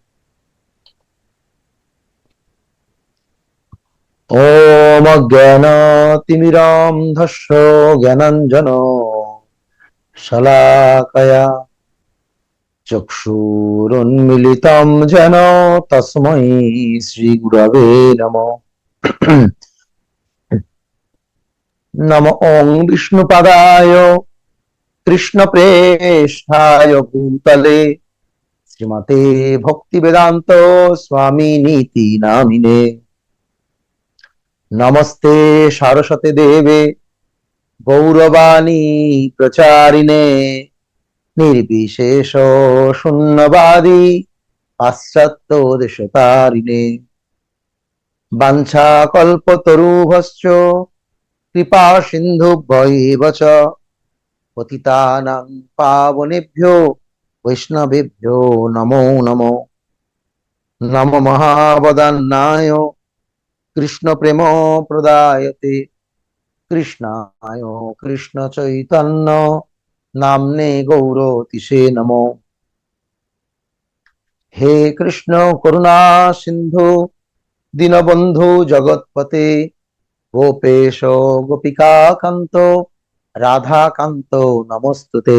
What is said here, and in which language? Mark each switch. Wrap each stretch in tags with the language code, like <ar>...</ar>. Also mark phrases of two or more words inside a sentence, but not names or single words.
<sa>ওম অজ্ঞানতিমিরান্ধস্য জ্ঞানাঞ্জন শলাকয়া চক্ষুরুন্মিলিতং যেন তস্मै শ্রী গুরবে নমঃ। নমো ওং বিষ্ণুপাদায় কৃষ্ণপ্রেষ্ঠায় ভূতলে শ্রীমতে ভক্তিবেদান্ত স্বামিনীতি নামিনে। নমস্তে সারস্বতে দেবে গৌরবাণী প্রচারিণে নির্বিশেষ শূন্যবাদী পাশ্চাত্য দেশতারিণে। বাঞ্ছাকল্পতরুভশ্চ কৃপা সিন্ধুভ্যৈব চ পতিতানাং পাবনেভ্যো বৈষ্ণবেভ্যো নমো নমো। নমো মহাবদান্নায় কৃষ্ণ প্রেম প্রদায়তে কৃষ্ণায় কৃষ্ণ চৈতন্য নামনে গৌরতিষে নমো। হে কৃষ্ণ করুণা সিন্ধু দীনবন্ধু জগৎপতে গোপেশ গোপিকা কান্ত রাধা কান্ত নমস্তুতে।</sa>